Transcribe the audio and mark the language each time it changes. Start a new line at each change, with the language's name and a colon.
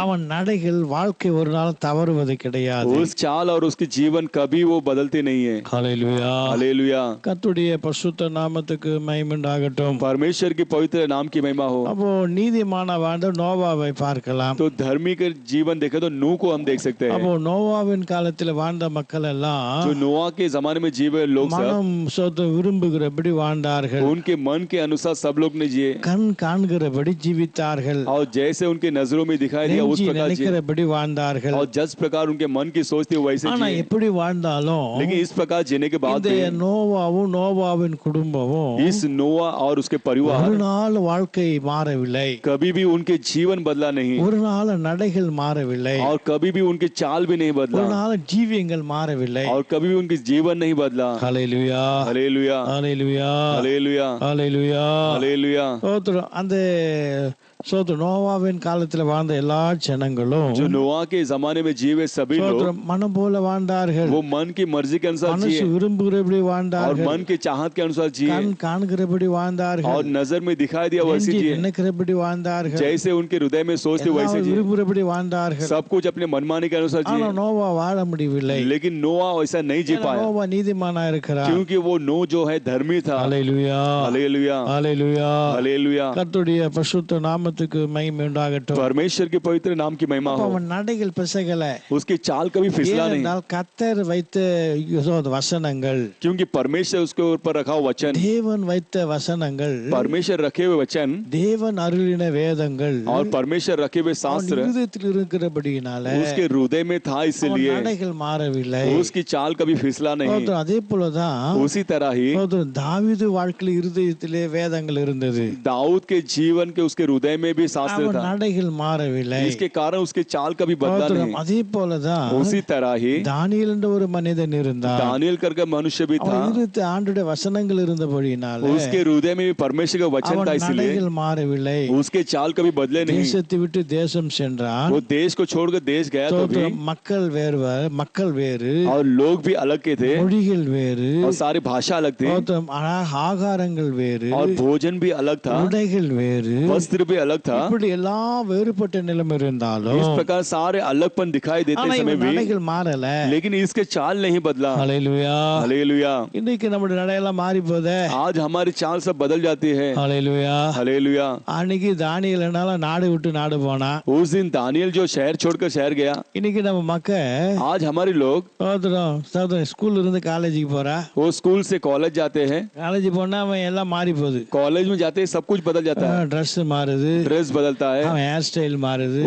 Tamil: அவன் நடைகள் வாழ்க்கை ஒரு நாள் தவறுவது கிடையாது.
Hindi: उस चाल और उसकी जीवन कभी वो बदलती नहीं है।
Tamil: ஹல்லேலூயா.
Hindi: हालेलुया।
Tamil: கர்த்தருடைய பரிசுத்த நாமத்துக்கு மகிமை உண்டாகட்டும்.
Hindi: परमेश्वर की पवित्र नाम की महिमा हो।
Tamil: அப்போ நீதிமான வாழ்ந்த நோவாவை பார்க்கலாம்.
Hindi: तो धर्मी के जीवन देखे तो नूह को हम देख सकते हैं।
Tamil: அப்போ நோவாவின் காலத்தில் வாழ்ந்த மக்கள் எல்லாம்
Hindi: जो नोआ के जमाने में जीवे लोग सब
Tamil: மனம் சொத்து விரும்புகிறபடி வாழ்ந்தார்கள்,
Hindi: उनके मन के अनुसार सब लोग ने जिए,
Tamil: கண் காண்கிறபடி ஜீவித்தார்கள்,
Hindi: और जैसे उनके नजरों में दिखाई दिया उस
Tamil: நெஞ்சு
Hindi: प्रकार जिए,
Tamil: நினைக்கிறபடி வாழ்ந்தார்கள்.
Hindi: और जिस प्रकार उनके मन की सोच थी वैसे
Tamil: ஆனா
Hindi: जिए।
Tamil: எப்படி வாழ்ந்தாலும்
Hindi: लेकिन इस प्रकार जीने के बाद
Tamil: இந்த
Hindi: भी
Tamil: நோவாவும் நோவாவின் குடும்பமும்
Hindi: इस नोआ और उसके परिवार
Tamil: ஒரு நாள் வாழ்க்கை மாறவில்லை,
Hindi: कभी भी उनके जीवन बदला नहीं,
Tamil: ஒரு நாள் நடைகள் மாறவில்லை,
Hindi: और कभी भी उनकी चाल भी नहीं
Tamil: ஒரு
Hindi: बदला,
Tamil: நாள் ஜீவியங்கள் மாறவில்லை.
Hindi: और कभी भी उनकी जीवन नहीं बदला।
Tamil: ஹல்லேலூயா.
Hindi: हालेलुया।
Tamil: ஹல்லேலூயா.
Hindi: हालेलुया।
Tamil: ஹல்லேலூயா.
Hindi: हालेलुया।
Tamil: ஸ்தோத்திரம். அந்த ஸ்தோத்திரம் நோவாவின் காலத்துல வாழ்ந்த எல்லா ஜனங்களும்
Hindi: जो नोआ के जमाने में जीवे सभी लोग
Tamil: ஸ்தோத்திரம் மனம் போல வாழ்ந்தார்கள்,
Hindi: वो मन की मर्जी के अनुसार
Tamil: மனசு
Hindi: जिए,
Tamil: விரும்புகிறபடி
Hindi: और
Tamil: வாழ்ந்தார்கள்,
Hindi: मन की चाहत के अनुसार जिए,
Tamil: கண் காண்கிறபடி
Hindi: और
Tamil: வாழ்ந்தார்கள்,
Hindi: नजर में दिखाई दिया वैसे
Tamil: நெஞ்சு
Hindi: जिए,
Tamil: நினைக்கிறபடி வாழ்ந்தார்கள்,
Hindi: जैसे उनके हृदय में सोचते
Tamil: எல்லாம்
Hindi: वैसे जिए,
Tamil: விரும்புகிறபடி வாழ்ந்தார்கள்.
Hindi: सब कुछ अपने मनमानी के अनुसार
Tamil: ஆனா
Hindi: जिए।
Tamil: நோவா வாழ முடியவில்லை.
Hindi: लेकिन नोआ वैसा नहीं जी
Tamil: ஏன்னா
Hindi: पाया,
Tamil: நோவா நீதிமானா இருக்கிறார்.
Hindi: क्योंकि वो नो जो है धर्मी था।
Tamil: ஹல்லேலூயா.
Hindi: हालेलुया।
Tamil: ஹல்லேலூயா.
Hindi: हालेलुया।
Tamil: கர்த்தருடைய பரிசுத்த நாமத்துக்கு மகிமை உண்டாகட்டும்.
Hindi: परमेश्वर के पवित्र नाम की महिमा
Tamil: அப்ப
Hindi: हो।
Tamil: அவன் நடைகள் பிசகல,
Hindi: उसकी चाल कभी फिसला नहीं,
Tamil: ஏனென்றால் கர்த்தர் வைத்த வசனங்கள்,
Hindi: क्योंकि परमेश्वर उसके ऊपर रखा हुआ वचन,
Tamil: தேவன் வைத்த வசனங்கள்,
Hindi: परमेश्वर रखे हुए वचन,
Tamil: தேவன் அருளின வேதங்கள்
Hindi: और परमेश्वर रखे हुए
Tamil: அவன்
Hindi: शास्त्र
Tamil: இருதயத்தில் இருக்கிறபடியினால
Hindi: उसके हृदय में था,
Tamil: அவன்
Hindi: इसलिए
Tamil: நடைகள் மாறவில்லை.
Hindi: उसकी चाल कभी फिसला नहीं।
Tamil: ஸ்தோத்திரம். அதே போலதான்
Hindi: उसी तरह ही
Tamil: ஸ்தோத்திரம், தாவீது வாழ்க்கையில் இருதயத்திலே வேதங்கள் இருந்தது,
Hindi: दाऊद के जीवन के उसके हृदय में भी शास्त्र
Tamil: அவன்
Hindi: था,
Tamil: நடைகள் மாறவில்லை.
Hindi: इसके कारण उसकी चाल कभी बदला
Tamil: ஸ்தோத்திரம்.
Hindi: नहीं।
Tamil: அதே போலதான்
Hindi: उसी तरह ही
Tamil: தானியேல் என்ற ஒரு மனிதன் இருந்தார்,
Hindi: दानियल करके मनुष्य भी था,
Tamil: அவன் இருதயத்தில் ஆண்டுடைய வசனங்கள் இருந்தபடியினால
Hindi: उसके हृदय में भी परमेश्वर का वचन
Tamil: அவன்
Hindi: था, इसलिए
Tamil: நடைகள் மாறவில்லை.
Hindi: उसके चाल कभी बदले नहीं।
Tamil: தேசத்தை விட்டு தேசம் சென்றான்.
Hindi: वो देश को छोड़कर देश गया तो भी,
Tamil: ஸ்தோத்திரம். மக்கள் வேறு,
Hindi: और लोग भी अलग के थे,
Tamil: மொழிகள் வேறு,
Hindi: और सारी भाषा अलग थी,
Tamil: ஸ்தோத்திரம். ஆகாரங்கள் வேறு,
Hindi: और भोजन भी अलग था,
Tamil: உடைகள் வேறு,
Hindi: वस्त्र भी अलग था।
Tamil: இப்படி எல்லாம் வேறுபட்ட நிலைமை இருந்தாலும்
Hindi: इस प्रकार सारे अलगपन दिखाई देते
Tamil: ஆனா
Hindi: समय
Tamil: இவன்
Hindi: भी,
Tamil: நடைகள் மாறல.
Hindi: लेकिन इसके चाल नहीं बदला।
Tamil: ஹல்லேலூயா.
Hindi: हालेलुया।
Tamil: இன்னைக்கு நம்முடைய நடையெல்லாம் மாறி போதே.
Hindi: आज हमारी चाल सब बदल जाती है।
Tamil: ஹல்லேலூயா.
Hindi: हालेलुया।
Tamil: அன்னைக்கு தானியேல் என்னால நாடு விட்டு நாடு போனா,
Hindi: उस दिन दानियल जो शहर छोड़कर शहर गया,
Tamil: இன்னைக்கு நம்ம மக்கள்
Hindi: आज हमारे लोग
Tamil: ஸ்கூல்ல இருந்து காலேஜுக்கு போறா,
Hindi: वो स्कूल से कॉलेज जाते हैं,
Tamil: காலேஜ் போனா அவன் எல்லாம் மாறி போகுது.
Hindi: कॉलेज में जाते ही सब कुछ बदल जाता है,
Tamil: ட்ரெஸ் மாறுது,
Hindi: ड्रेस बदलता है,
Tamil: அவன் ஹேர் ஸ்டைல் மாறுது,